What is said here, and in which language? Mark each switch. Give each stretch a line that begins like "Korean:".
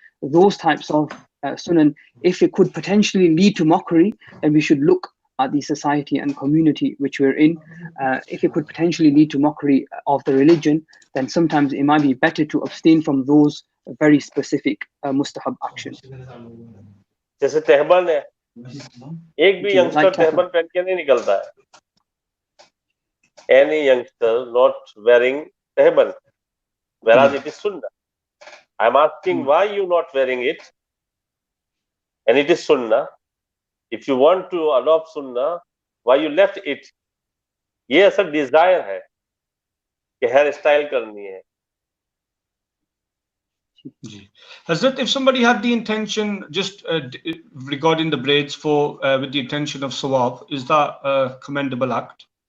English: Those types of sunan, if it could potentially lead to mockery, then we should look at the society and community which we're in. If it could potentially lead to mockery of the religion, then sometimes it might be better to abstain from those very specific mustahab actions.
Hindi: जैसे तहबन है, एक भी youngster तहबन पहन के नहीं निकलता है.
English: Any youngster not wearing tehban, whereas it is sunnah. I'm asking why you not wearing it, and it is sunnah. If you want to adopt sunnah, why you left it?
Hindi: ये असल desire है कि hair style करनी है.
English: Hazrat, if somebody had the intention, just regarding the braids for with the intention of sawab, is that a commendable act?